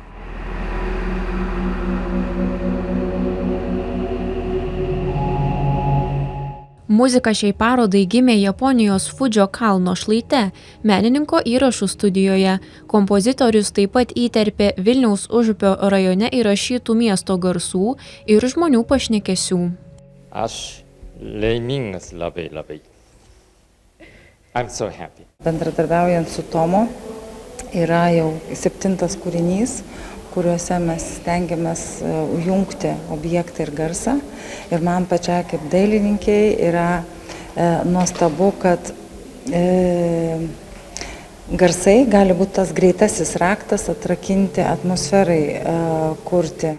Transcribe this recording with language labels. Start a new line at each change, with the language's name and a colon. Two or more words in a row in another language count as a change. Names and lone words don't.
Lithuanian: Muzika šiai parodai gimė Japonijos Fudžio kalno šlaite, menininko įrašų studijoje. Kompozitorius taip pat įterpė Vilniaus Užupio rajone įrašytų miesto garsų ir žmonių pašnekesių. Aš laimingas labai.
English: I'm so happy.
Lithuanian: Bendradarbiaujant su Tomu yra jau 7 kūrinys, kuriuose mes stengiamės jungti objektą ir garsą. Ir man pačiai kaip dailininkiai yra nuostabu, kad garsai gali būti tas greitasis raktas atrakinti atmosferai kurti.